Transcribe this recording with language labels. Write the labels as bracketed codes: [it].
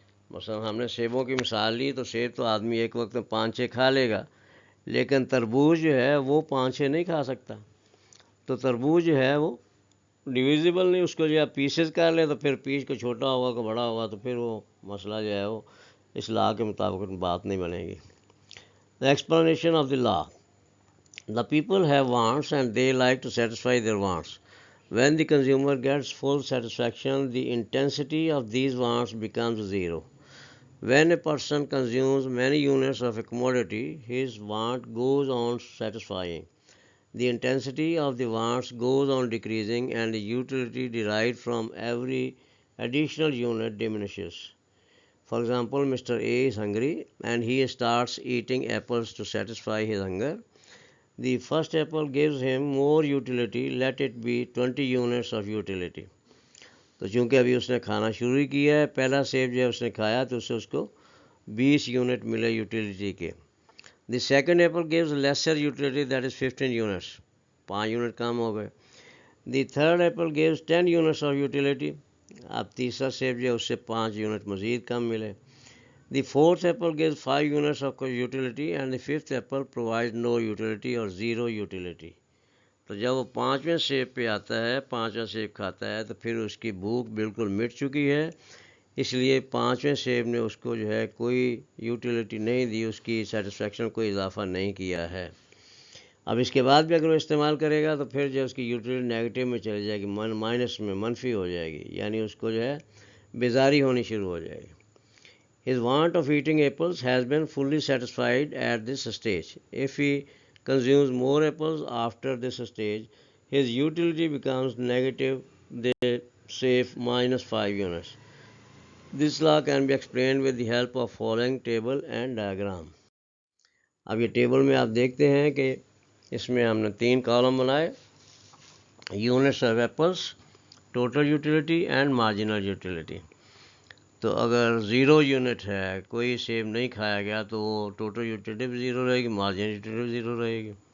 [ur] مثلا ہم نے سیبوں کی مثال لی تو سیب تو آدمی ایک وقت میں 5-6 کھا لے گا، لیکن تربوز جو ہے وہ 5-6 نہیں کھا سکتا. تو تربوز جو ہے وہ ڈویزیبل نہیں، اس کو جو ہے پیسز کر لے تو پھر پیس کو چھوٹا ہوگا کہ بڑا ہوگا تو پھر وہ مسئلہ جو ہے وہ اصلاح کے مطابق بات نہیں بنے گی. [en] The explanation of the law. The people have wants and they like to satisfy their wants. When the consumer gets full satisfaction, the intensity of these wants becomes zero. When a person consumes many units of a commodity, his want goes on satisfying. The intensity of the wants goes on decreasing and the utility derived from every additional unit diminishes. For example, Mr. A is hungry and he starts eating apples to satisfy his hunger. The first apple gives him more utility, let it be 20 units of utility. [ur] تو چونکہ ابھی اس نے کھانا شروع کیا ہے، پہلا سیب جو ہے اس نے کھایا تو اس کو 20 یونٹ ملے یوٹیلیٹی کے. [en] The second apple gives lesser utility that is 15 units. [ur] 5 unit کم ہو گئے. [en] The third apple gives 10 units of utility. [ur] اب تیسرا سیب جو ہے اس سے 5 یونٹ مزید کم ملے. [en] The fourth apple gives 5 units of utility and the fifth apple provide no utility اور 0 utility. [ur] تو جب وہ 5ویں سیب پہ آتا ہے، 5واں سیب کھاتا ہے تو پھر اس کی بھوک بالکل مٹ چکی ہے، اس لیے 5ویں سیب نے اس کو جو ہے کوئی یوٹیلیٹی نہیں دی، اس کی سیٹسفیکشن کوئی اضافہ نہیں کیا ہے. اب اس کے بعد بھی اگر وہ استعمال کرے گا تو پھر جو اس کی یوٹیلیٹی نیگیٹو میں چلی جائے گی، مائنس میں، منفی ہو جائے گی، یعنی اس کو جو ہے بیزاری ہونی شروع ہو جائے گی. [en] His want of eating apples has been fully satisfied at this stage. If he consumes more apples after this stage, his utility becomes negative, they say -5 units. This law can be explained with the help of following table and diagram. [ur] اب یہ table میں آپ دیکھتے ہیں کہ اس میں ہم نے 3 کالم بنائے: [en] Units of apples, total utility and marginal utility. [ur] تو اگر 0 یونٹ ہے، کوئی سیب نہیں کھایا گیا، تو وہ ٹوٹل یوٹیلیٹی بھی 0 رہے گی، مارجنل یوٹیلیٹی بھی 0 رہے گی.